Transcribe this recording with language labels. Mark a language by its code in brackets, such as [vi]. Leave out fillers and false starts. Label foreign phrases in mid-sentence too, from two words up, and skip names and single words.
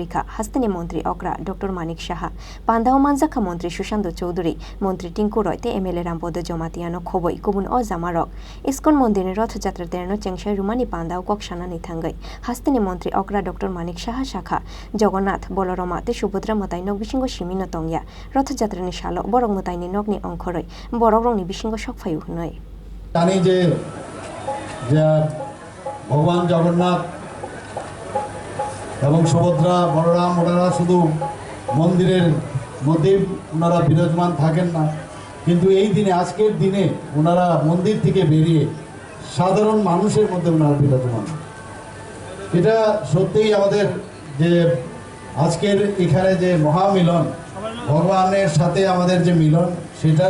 [trp] Rwkha Hasteni Mantri Okra Dr.Manik Saha Pandao manjaka Mantri Sushando Choudhury Mantri Tinku Roy te MLA Rampodo Jomatiano khoboi kubun o jamarok Iskcon Mandir ni Rthjatra terno Chengsawi rumani Pandao kok sanani thangai Hasteni Mantri Okra Dr.Manik Saha Shakha Jogonnat Bolorama Subhadra Matainok Bishingo Shimino Tongya Rthjatra ni Shalo Borok Mataini Nokni Ongkhorei Borok Rongni Bishingo Sokphaio hnoi [bn] জানি যে ভগবান জগন্নাথ এবং সুভদ্রা বলরাম ওনারা শুধু মন্দিরের মধ্যে ওনারা বিরাজমান থাকেন না কিন্তু এই দিনে আজকের দিনে ওনারা মন্দির থেকে বেরিয়ে সাধারণ মানুষের মধ্যে ওনারা বিরাজমান এটা সত্যিই আমাদের যে আজকের এখানে যে মহামিলন ভগবানের সাথে আমাদের যে মিলন সেটার